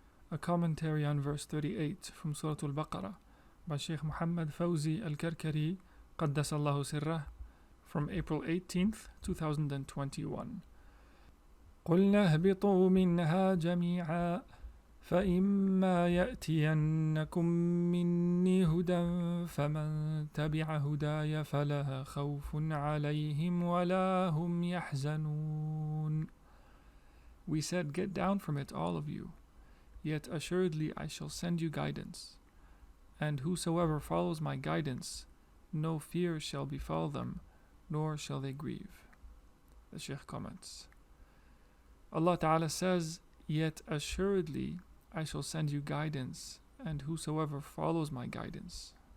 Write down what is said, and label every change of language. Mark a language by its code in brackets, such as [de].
[en] A commentary on verse 38 from Surat al-Baqara by Shaykh Mohamed Faouzi al-Karkari, Qaddasallahu sirrah, from April 18th, 2021. [ar] قلنا اهبطوا منها جميعا فإما يأتينكم مني هدى فمن تبع هداي فلا خوف عليهم ولا هم يحزنون. [en] We said, get down from it, all of you. Yet assuredly I shall send you guidance. And whosoever follows my guidance, no fear shall befall them, nor shall they grieve. The Shaykh comments. Allah Ta'ala says, yet assuredly I shall send you guidance, and whosoever follows my guidance.